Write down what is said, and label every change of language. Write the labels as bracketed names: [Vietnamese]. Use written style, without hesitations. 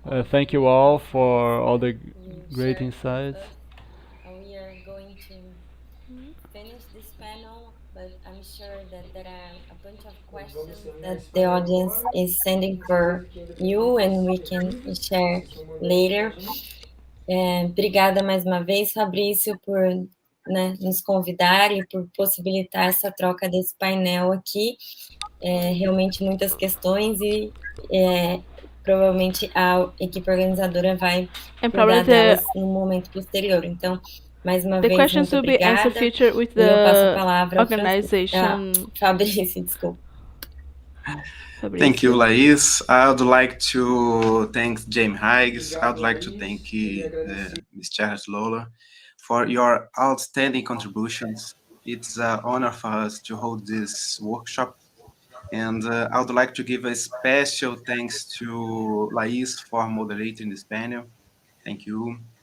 [English] Thank you all for all the great insights. We are going to finish this panel, but I'm sure that there are a bunch of questions that the audience is sending for you, and we can share later. [Portuguese] Obrigada mais uma vez, Fabrício, por nos convidar e por possibilitar essa troca desse painel aqui. Realmente muitas questões e provavelmente a equipe organizadora vai cuidar delas no momento posterior. Então, mais uma vez, muito obrigada. Eu passo a palavra ao Fabrício, desculpa. [English] Thank you, Laís. I would like to thank James Higgs. I would like to thank Ms. Charles Lola for your outstanding contributions. It's an honor for us to hold this workshop. And I would like to give a special thanks to Lais for moderating this panel. Thank you.